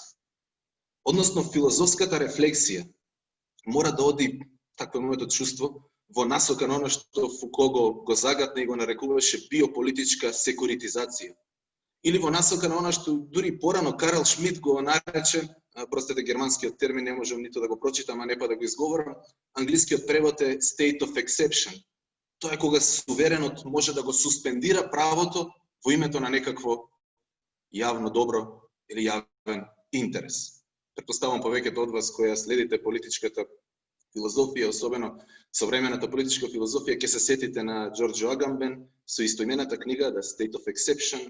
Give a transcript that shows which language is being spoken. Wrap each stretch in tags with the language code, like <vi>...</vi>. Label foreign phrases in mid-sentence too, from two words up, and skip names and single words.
<mk>Односно, филозофската рефлексија мора да оди, такво е моето чувство, во насока на оно што Фуко го загатна и го нарекуваше биополитичка секуритизација. Или во насока на оно што дури порано Карл Шмидт го нарече, простете германскиот термин не можам ниту да го прочитам, а не па да го изговорам, англискиот превод е</mk> <en>state of exception.</en> <mk>Тоа е кога суверенот може да го суспендира правото во името на некакво јавно добро или јавен интерес. Претпоставам повеќето од вас која следите политичката филозофија, особено современата политичка филозофија, ќе се сетите на Џорџо Агамбен со истоимената книга The State of Exception.</mk>